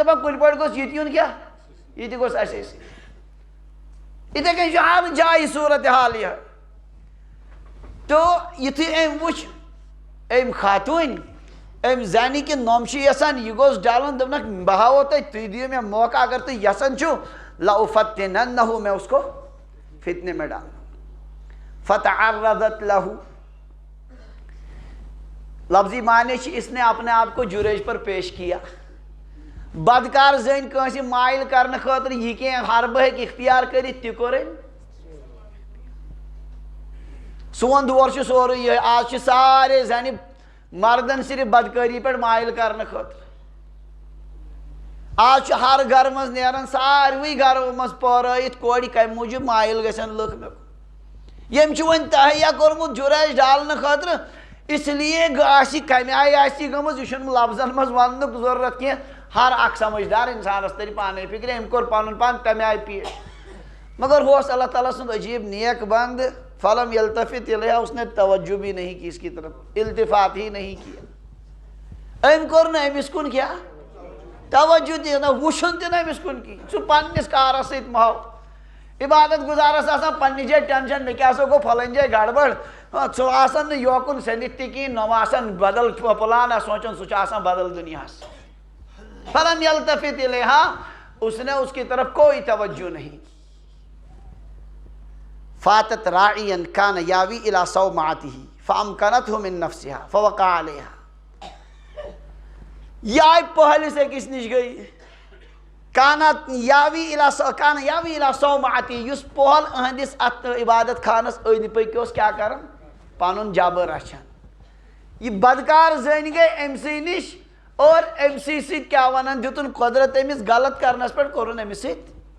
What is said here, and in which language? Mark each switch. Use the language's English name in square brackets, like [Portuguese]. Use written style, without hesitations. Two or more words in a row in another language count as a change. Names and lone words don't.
[Kashmiri] دپان کُنہِ پٲٹھۍ گوٚژھ یہِ تہِ یُن کیٛاہ یہِ تہِ گوٚژھ اَسے سۭتۍ یِتھٕے کٔنۍ چھُ ہر جایہِ صوٗرت حال یِہے تو یُتھُے أمۍ وٕچھ أمۍ خاتوٗنۍ أمۍ زنہِ کہِ نوٚم چھِ یژھان یہِ گوٚژھ ڈلُن دوٚپنکھ بہٕ ہاوو تۄہہِ تُہۍ دِیِو مےٚ موقعہٕ اگر تُہۍ یژھان چھِو لأفتننہُ [Urdu] میں اس کو فتنے میں ڈالوں [Arabic] فتعرضت لہُ [Kashmiri] لفظی معنی چھِ [Urdu] اس نے اپنے آپ کو جُریج پر پیش کیا [Kashmiri] بدکار زٔنۍ کٲنٛسہِ مایل کرنہٕ خٲطرٕ یہِ کینٛہہ حربہٕ ہیٚکہِ اختیار کٔرِتھ تہِ کوٚر أمۍ سون دور چھُ سورُے یِہے آز چھِ سارے زنہِ مردن صرف بدکٲری پٮ۪ٹھ مایل کرنہٕ خٲطرٕ آز چھُ ہر گرٕ منٛز نیران ساروٕے گرو منٛز پٲرٲیِتھ کورِ کمہِ موٗجوٗب مایل گژھن لُکھ مےٚ ییٚمۍ چھُ وۄنۍ تہیا کوٚرمُت جُریش ڈالنہٕ خٲطرٕ [Urdu] اس لیے [Kashmiri] آسہِ کمہِ آیہِ آسہِ یہِ گٔمٕژ یہِ چھُنہٕ لفظن منٛز وننُک ضروٗرت کینٛہہ ہر اکھ سمجھدار انسانس ترِ پانے فکرِ أمۍ کوٚر پنُن پان تمہِ آیہِ پیش مگر ہُہ اوس اللہ تعالیٰ سُنٛد عجیٖب نیک بنٛد [Arabic] فلم یلتفت الیہا [Urdu] اس نے توجہ بھی نہیں کی اس کی طرف التفات ہی نہیں کیا [Kashmiri] أمۍ کوٚر نہٕ أمِس کُن کیٛاہ توجہ تہِ نہ وٕچھُن تہِ نہٕ أمِس کُن کِہیٖنۍ سُہ پننِس کارس سۭتۍ مہو عبادت گُزارس آسان پننہِ جایہِ ٹینشن مےٚ کیٛاہ سا گوٚو پھلٲنۍ جایہِ گڑبڑ ژٕ آسان نہٕ یوکُن سٔنِتھ تہِ کِہیٖنۍ نۄم آسان بدل پلان سونٛچان سُہ چھُ آسان بدل دُنیاہس [Arabic] فلم یلتفت الیہا [Urdu] اس نے اس کی طرف کوئی توجہ نہیں [Arabic] فاتت راعین کان یاوی الی صومعتہ فامکنتہ من نفسہا فوقع علیہا [Kashmiri] یہ آئی پہلس أکِس نِش گٔے [Arabic] کان یاوی الی صومعتہ [Kashmiri] یُس پۄہل أہنٛدِس اتھ عبادت خانس أنٛدۍ پٔکۍ اوس کیٛاہ کران پنُن جبر رچھان یہِ بدکار زٔنۍ گٔے أمسٕے نِش اور أمسٕے سۭتۍ کیٛاہ ونان دِتُن قۄدرت أمِس غلط کرنس پٮ۪ٹھ کوٚرُن أمِس سۭتۍ